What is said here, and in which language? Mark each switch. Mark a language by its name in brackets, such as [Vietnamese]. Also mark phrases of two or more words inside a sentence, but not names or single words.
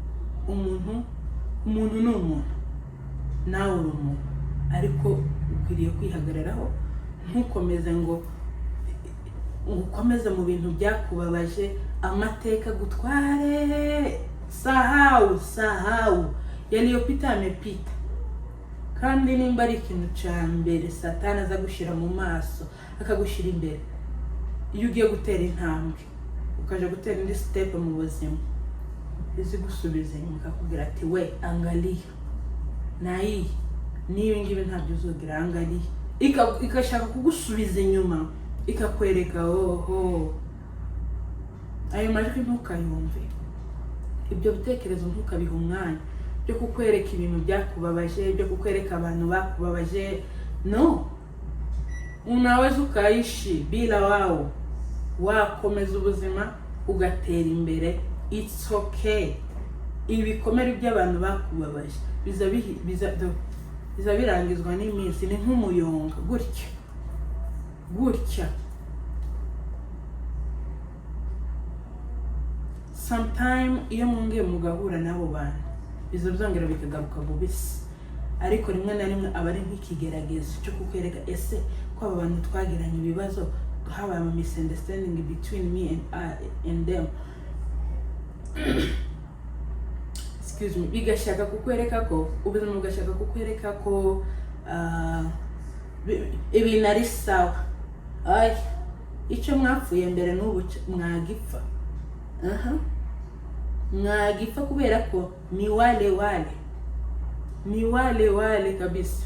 [Kinyarwanda] Umuntu ni umuntu. nawe uri umuntu, ariko ukwiriye kwihagararaho, ntukomeze ngo ukomeze mu bintu byakubabaje, amateka gutware. [Swahili] Sahau yaliyopita amepita. [Kinyarwanda] Kandi nimba ari ikintu cya mbere Satani aza gushira mu maso, akagushira imbere, iyo ugiye gutera intambwe ukaje gutera indi step mu buzima, izi gusubiza inyuma akakubwira ati we angalia nayi niyo ngibi ntabyo uzogira, angalia ikashaka kugusubiza inyuma, ikakwereka oho. Ayo majwi ntukayumve, ibyo bitekerezo ntukabiha umwanya byo kukwereka ibintu byakubabaje, byo kukwereka abantu bakubabaje. No, [Swahili] unaweza ukaishi bila wao, [Kinyarwanda] wakomeza ubuzima ugatera imbere. [English] It's okay. [Kinyarwanda] Ibikomere by'abantu bakubabaje biza birangizwa n'iminsi, ni nk'umuyonga gutya. Sometime iyo mwongeye mugahura n'abo bantu biza byongera bikagaruka bubisi, ariko rimwe na rimwe aba ari nk'ikigeragezo cyo kukwereka ese ko aba bantu twagiranye ibibazo, habaye ama misunderstanding [English] between me and them. Excuse me. [Kinyarwanda] Bigashaka kukwereka ko ubuzima bugashaka kukwereka ko ibintu ari sawa. Icyo mwapfuye mbere n'ubu mwagipfa. Mwagipfa kubera ko ni wale kabisa.